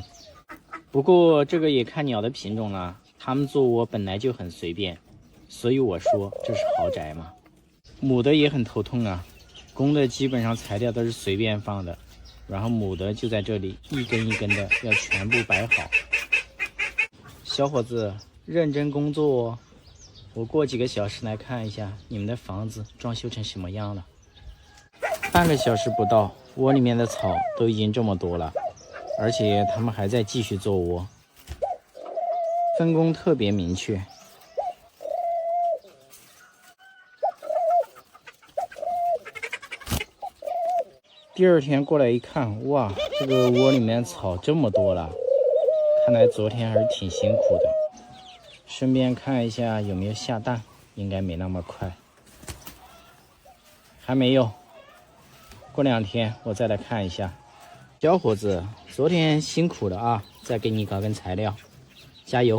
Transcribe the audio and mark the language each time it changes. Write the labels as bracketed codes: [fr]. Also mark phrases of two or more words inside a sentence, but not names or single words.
[zh] 不過這個也看鳥的品種了，他們做窩本来就很隨便，所以我說這是豪宅嘛。母的也很头痛啊，公的基本上材料都是隨便放的，然後母的就在這裡一根一根的要全部擺好。小伙子認真工作哦，我過幾個小時來看一下你們的房子裝修成什麼樣了。半個小時不到，窩裡面的草都已經這麼多了，而且他們還在繼續做窩，分工特別明確。第二天過來一看，哇，這個窩裡面草這麼多了，看來昨天還是挺辛苦的。順便看一下有沒有下蛋，應該沒那麼快，還沒有。過2天我再來看一下。小伙子，昨天辛苦了啊，再給你搞根材料，加油！